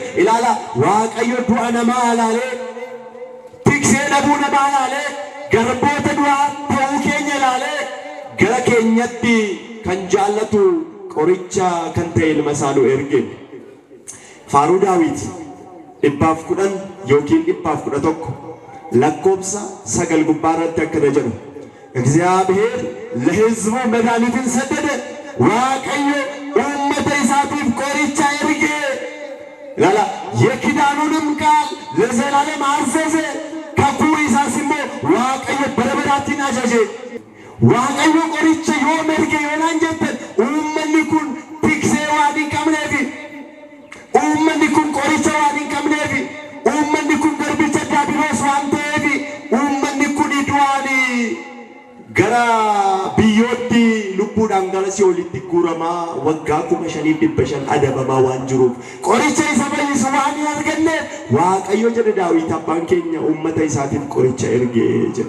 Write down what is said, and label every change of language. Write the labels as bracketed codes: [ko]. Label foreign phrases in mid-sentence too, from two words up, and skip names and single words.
[om] Ilaala Waaqayyo du'a namaa ilaalee tiksee dhabuu namaa ilaalee garboota du'aa ta'uu keenya ilaalee gara keenyatti kan jaallatu qoricha kan ta'e ilma isaa nu erge. Faaruu Daawit 110 yookiin 111 lakkoobsa 9 gubbaarratti akkana jedhu [am] እግዚአብሔር ለሕዝቡ መድኃኒትን ሰደደ [om] waaqayyo uummata isaatiif qoricha erge. Ilaala [am] የኪዳኑንም ቃል ለዘላለም አዘዘ [om] kakuu isaas immoo waaqayyo bara baraatiin ajaje. Waaqayyo qoricha yoom erge yoonaan jettan uummanni kun tiksee waan hin qabneefi uummanni kun qoricha waan hin qabneefi uummanni kun garbicha daabiloos waan ta'eefi uummanni kun du'aani gara biyyootti lubbuudhaan gara Si'oolitti guuramaa waggaa 5,500 adabamaa waan jiruuf qoricha isa fayyisu waan hin arganneef Waaqayyo jedhe Daawit abbaan keenya uummata isaatiif qoricha ergee jedhe.